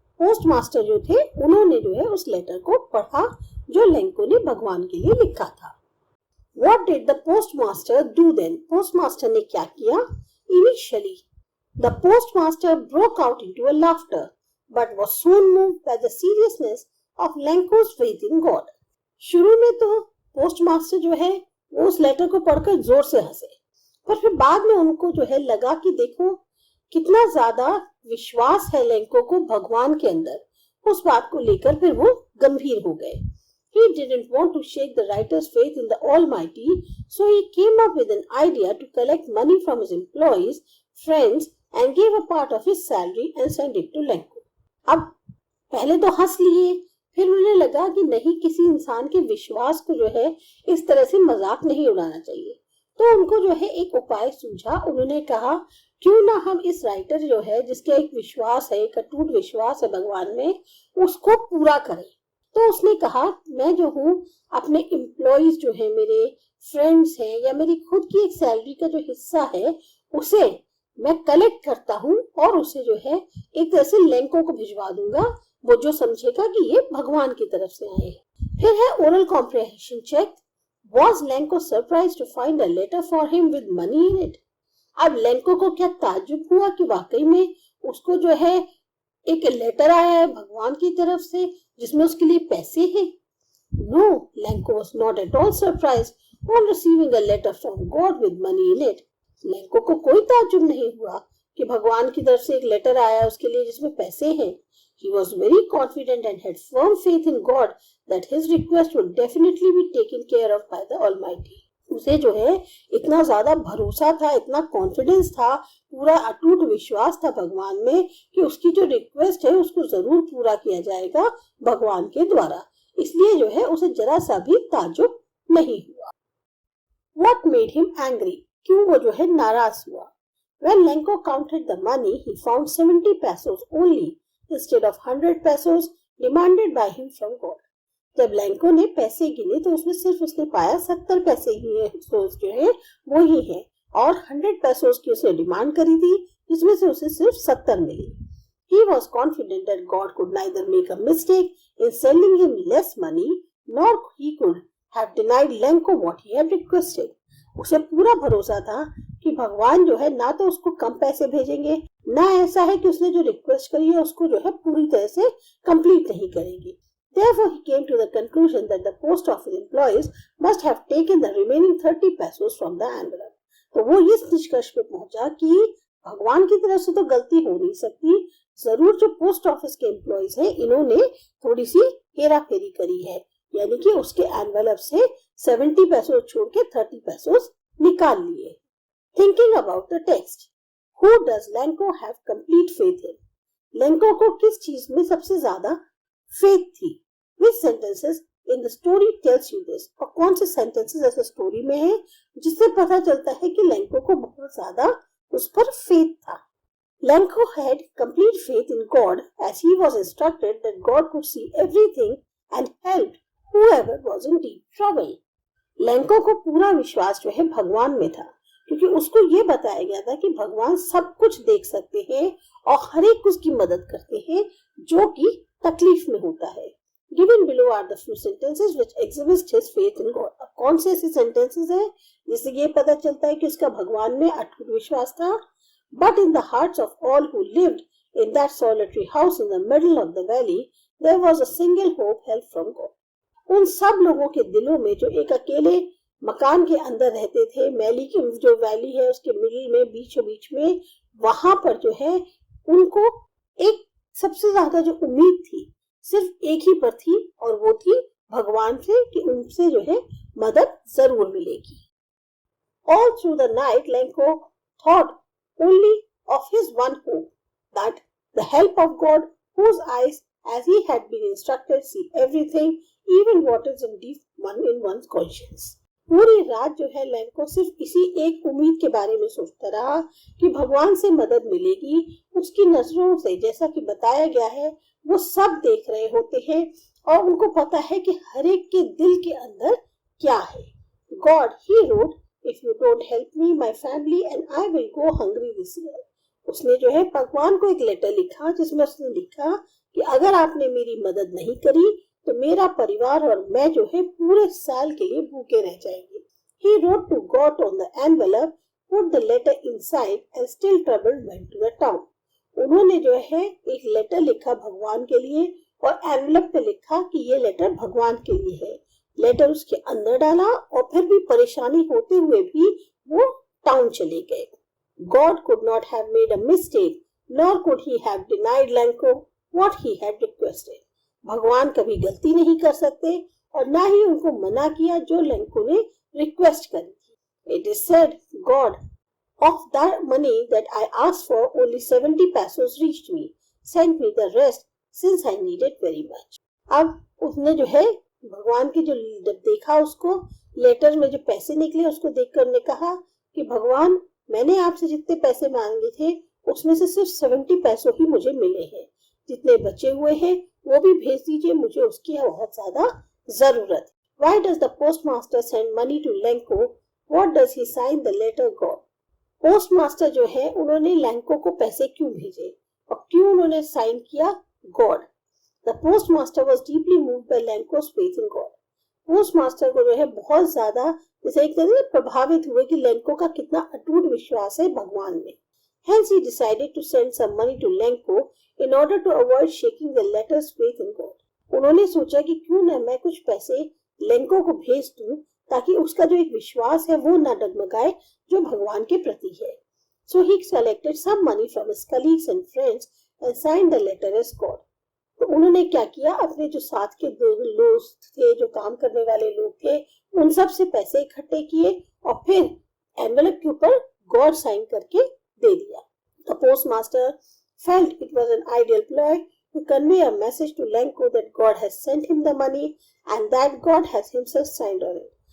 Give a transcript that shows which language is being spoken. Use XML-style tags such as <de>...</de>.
<hi>Post master जो थे उन्होंने जो है उस लेटर को पढ़ा जो लेंको ने भगवान के लिए लिखा था।</hi> <en>What did the postmaster do then?</en> <hi>Post master ने क्या किया?</hi> <en>Initially, the postmaster broke out into a laughter, but was soon moved by the seriousness of Lenko's faith in God.</en> <hi>शुरू में तो पोस्ट मास्टर जो है वो उस लेटर को पढ़कर जोर से हंसे, पर फिर बाद में उनको जो है लगा कि देखो कितना ज्यादा विश्वास है लेंको को भगवान के अंदर, उस बात को लेकर फिर वो गंभीर हो गए।</hi> <en>He didn't want to shake the writer's faith in the Almighty, so he came up with an idea to collect money from his employees, friends and gave a part of his salary and sent it to Lenko.</en> <hi>अब पहले तो हंस लिए, फिर उन्हें लगा कि नहीं, किसी इंसान के विश्वास को जो है इस तरह से मजाक नहीं उड़ाना चाहिए। तो उनको जो है एक उपाय सूझा। उन्होंने कहा क्यों ना हम इस राइटर जो है, जिसका एक विश्वास है, एक अटूट विश्वास है भगवान में, उसको पूरा करें। तो उसने कहा मैं जो हूँ अपने एम्प्लॉइज जो है, मेरे फ्रेंड्स हैं, या मेरी खुद की एक सैलरी का जो हिस्सा है उसे मैं कलेक्ट करता हूँ और उसे जो है एक तरह से लेंको को भिजवा दूंगा, वो जो समझेगा कि ये भगवान की तरफ से आए हैं। फिर है oral comprehension check.</hi> <en>Was Lenko surprised to find a letter for him with money in it?</en> <hi>अब लेंको को क्या ताज्जुब हुआ कि वाकई में उसको जो है एक लेटर आया है भगवान की तरफ से जिसमें उसके लिए पैसे हैं?</hi> <en>No, Lenko was not at all surprised on receiving a letter from God with money in it.</en> <hi>Lanco को कोई ताज्जुब नहीं हुआ कि भगवान की तरफ से एक लेटर आया उसके लिए जिसमें पैसे हैं।</hi> <en>He was very confident and had firm faith in God that his request would definitely be taken care of by the Almighty.</en> <hi>उसे जो है इतना ज्यादा भरोसा था, इतना कॉन्फिडेंस था, पूरा अटूट विश्वास था भगवान में कि उसकी जो रिक्वेस्ट है उसको जरूर पूरा किया जाएगा भगवान के द्वारा। इसलिए जो है उसे जरा सा भी ताज्जुब नहीं हुआ।</hi> <en>What made him angry?</en> <hi>क्यों वो जो है नाराज हुआ?</hi> <en>When Lenko counted the money, he found 70 pesos only instead of 100 pesos demanded by him from God.</en> <hi>जब लेंको ने पैसे गिने तो उसमें सिर्फ उसने पाया 70 पैसे ही है, जो है वो ही है, और 100 पैसों की उसने डिमांड करी थी जिसमें से उसे सिर्फ 70 मिली।</hi> <en>He was confident that God could neither make a mistake in sending him less money nor he could have denied Lenko what he had requested.</en> <hi>उसे पूरा भरोसा था कि भगवान जो है ना तो उसको कम पैसे भेजेंगे, ना ऐसा है कि उसने जो रिक्वेस्ट करी है उसको जो है पूरी तरह से कंप्लीट नहीं करेंगे।</hi> <en>Therefore, he came to the conclusion that the post office employees must have taken the remaining 30 pesos from the envelope.</en> <hi>तो वो इस निष्कर्ष पे पहुंचा कि भगवान की तरफ से तो गलती हो नहीं सकती, जरूर जो पोस्ट ऑफिस के एम्प्लॉइज हैं इन्होंने थोड़ी सी हेरा फेरी करी है, यानी कि उसके एनवेलप से 70 पैसों छोड़ के 30 पैसों निकाल लिए।</hi> <en>Thinking about the text, who does Lenko have complete faith in?</en> <hi>Lanco को किस चीज में सबसे ज्यादा फेथ थी?</hi> <en>Which sentences in the story tells you this?</en> <hi>और कौन से sentences ऐसे स्टोरी में है जिससे पता चलता है कि लेंको को बहुत ज्यादा उस पर फेथ था?</hi> <en>Lenko had complete faith in God as he was instructed that God could see everything and help whoever was in deep trouble.</en> <hi>Lanco को पूरा विश्वास जो है भगवान में था, क्योंकि उसको ये बताया गया था कि भगवान सब कुछ देख सकते हैं और हर एक उसकी मदद करते हैं जो कि तकलीफ में होता है।</hi> <en>Given below are the few sentences which exhibit his faith in God.</en> <hi>अब कौन से ऐसे sentences हैं जिससे ये पता चलता है कि उसका भगवान में अटूट विश्वास था?</hi> <en>But in the hearts of all who lived in that solitary house in the middle of the valley, there was a single hope, help from God.</en> <hi>उन सब लोगों के दिलों में जो एक अकेले मकान के अंदर रहते थे, मैली की जो वैली है उसके मिडिल में, बीचों बीच में, वहां पर जो है उनको एक सबसे ज्यादा जो उम्मीद थी सिर्फ एक ही पर थी, और वो थी भगवान से कि उनसे जो है मदद जरूर मिलेगी।</hi> <en>All through the night, Lenko thought only of his one hope, that the help of God, whose eyes, as he had been instructed, see everything, even what is in deep in one's conscience.</en> <hi>पूरी रात जो है Lanco सिर्फ इसी एक उम्मीद के बारे में सोचता रहा कि भगवान से मदद मिलेगी। उसकी नजरों से, जैसा कि बताया गया है, वो सब देख रहे होते हैं और उनको पता है कि हर एक के दिल के अंदर क्या है।</hi> <en>God, he wrote, if you don't help me, my family and I will go hungry this year.</en> <hi>उसने जो है भगवान को एक लेटर लिखा जिसमें उसने लिखा कि अगर आपने मेरी मदद नहीं करी तो मेरा परिवार और मैं जो है पूरे साल के लिए भूखे रह जाएंगे।</hi> <en>He wrote to God on the envelope, put the letter inside and still troubled went to the town.</en> <hi>उन्होंने जो है एक लेटर लिखा भगवान के लिए और एनवेलप पे लिखा कि ये लेटर भगवान के लिए है। लेटर उसके अंदर डाला और फिर भी परेशानी होते हुए भी वो टाउन चले गए।</hi> <en>God could not have made a mistake, nor could he have denied Lenko what he had requested.</en> <hi>भगवान कभी गलती नहीं कर सकते और ना ही उनको मना किया जो लेंको ने रिक्वेस्ट करी थी।</hi> <en>It is said, God Of that money that I asked for, only 70 pesos reached me. Sent me the rest since I need it very much.</en> <hi>अब उसने जो है भगवान की जो जब देखा उसको लेटर में जो पैसे निकले उसको देखकर ने कहा कि भगवान मैंने आपसे जितने पैसे मांगे थे उसमें से सिर्फ 70 पैसों ही मुझे मिले हैं, जितने बचे हुए हैं वो भी भेज दीजिए, मुझे उसकी बहुत ज्यादा जरूरत है.</hi> <en>Why does the postmaster send money to Lenko? What does he sign the letter God?</en> <hi>Post master जो है उन्होंने लैंको को पैसे क्यों भेजे और क्यों उन्होंने साइन किया God.</hi> <en>The post master was deeply moved by Lencho's faith in God.</en> <hi>Post master को जो है बहुत ज्यादा जैसे एक तरह से प्रभावित हुए कि लैंको का कितना अटूट विश्वास है भगवान में.</hi> <en>Hence he decided to send some money to Lenko in order to avoid shaking the latter's faith in God.</en> <hi>उन्होंने सोचा कि क्यों न मैं कुछ पैसे लैंको को भेज दूं ताकि उसका जो एक विश्वास है वो न डगमगाए जो भगवान के प्रति है.</hi> <en>So he collected some money from his colleagues and friends and signed the letter as God.</en> <hi>तो उन्होंने क्या किया, अपने जो साथ के दोस्त थे, जो काम करने वाले लोग थे, उन सब से पैसे इकट्ठे किए और फिर एनवेलप के ऊपर गॉड साइन करके दे दिया.</hi> <en>The postmaster felt it was an ideal ploy to convey a message to Lenko that God has sent him the money and that God has himself signed on it.</en>